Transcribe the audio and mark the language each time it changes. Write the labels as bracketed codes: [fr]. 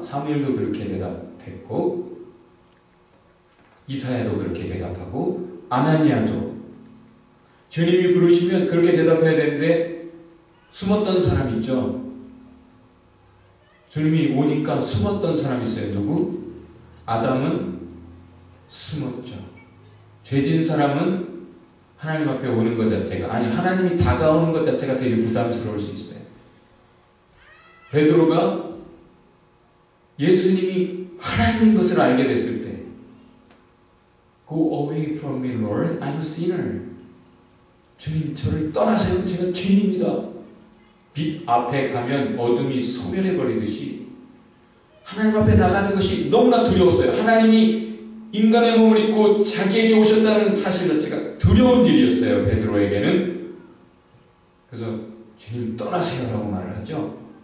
[ko] 사무엘도 그렇게 대답했고 이사야도 그렇게 대답하고 아나니아도 주님이 부르시면 그렇게 대답해야 되는데 숨었던 사람 있죠. 주님이 오니까 숨었던 사람 있어요. 누구? 아담은 숨었죠. 죄진 사람은 하나님 앞에 오는 것 자체가, 아니 하나님이 다가오는 것 자체가 되게 부담스러울 수 있어요. 베드로가 예수님이 하나님인 것을 알게 됐을 때 [en] Go away from me, Lord, I'm a sinner. [ko] 주님, 저를 떠나세요. 제가 죄인입니다. 빛 앞에 가면 어둠이 소멸해버리듯이 하나님 앞에 나가는 것이 너무나 두려웠어요. 하나님이 인간의 몸을 입고 자기에게 오셨다는 사실 자체가 두려운 일이었어요. 베드로에게는. 그래서 주님 떠나세요 라고 말을 하죠.